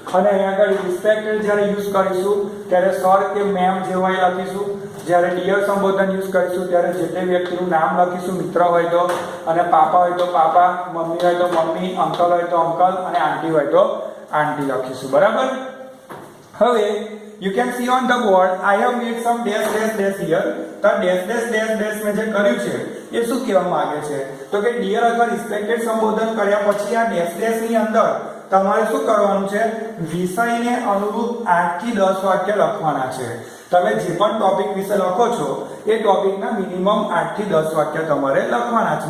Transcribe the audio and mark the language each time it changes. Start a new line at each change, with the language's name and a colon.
Gujarati: અને અહીંયા આગળ રિસ્પેક્ટેડ જ્યારે યુઝ કરીશું ત્યારે સર કે મેમ જે હોય લખીશું. જ્યારે ડિયર સંબોધન યુઝ કરીશું ત્યારે જે તે વ્યક્તિનું નામ લખીશું, મિત્ર હોય તો, અને પાપા હોય તો પાપા, મમ્મી હોય તો મમ્મી, અંકલ હોય તો અંકલ, અને આંટી હોય તો આંટી લખીશું. બરાબર.
English: હવે you can see on the board I have made some dash dash dash here.
Gujarati: તો
English: dash dash dash dash
Gujarati: મેં જે કર્યું છે એ શું કહેવા માંગે છે તો કે ડિયર અથવા રિસ્પેક્ટેડ સંબોધન કર્યા પછી આ ડેશ ડેશ ની અંદર તમારે શું કરવાનું છે, વિષયને અનુરૂપ 8 થી 10 વાક્ય લખવાના છે. તમે જે પણ ટોપિક વિશે લખો છો એ ટોપિકના મિનિમમ 8 થી 10 વાક્ય તમારે લખવાના છે.